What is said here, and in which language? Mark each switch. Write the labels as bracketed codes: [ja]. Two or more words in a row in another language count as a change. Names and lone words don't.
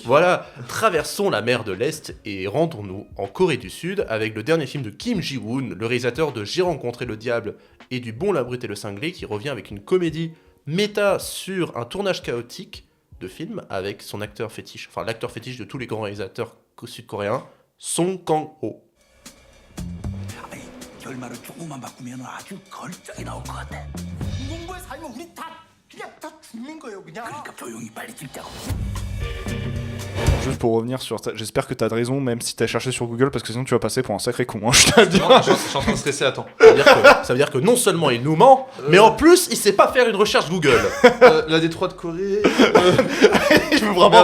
[fr] Voilà, traversons la mer de l'Est et rendons-nous en Corée du Sud avec le dernier film de Kim Ji-woon, le réalisateur de J'ai rencontré le diable et du Bon, la brute et le cinglé, qui revient avec une comédie méta sur un tournage chaotique de film avec son acteur fétiche, enfin l'acteur fétiche de tous les grands réalisateurs sud-coréens, Song Kang-ho. [ko] 결말을 조금만 바꾸면 아주 걸작이 나올 것 같아. 농부에 살면 우리 다 그냥 다 죽는 거예요, 그냥. 그러니까 조용히 빨리 찍자고. [fr] Juste pour revenir sur ça, j'espère que t'as de raison, même si t'as cherché sur Google, parce que sinon tu vas passer pour un sacré con, hein, je te le dis. Non, je suis en train de stresser, attends. Ça veut dire que non seulement il nous ment, mais en plus il sait pas faire une recherche Google. La Détroit de Corée... Je veux vraiment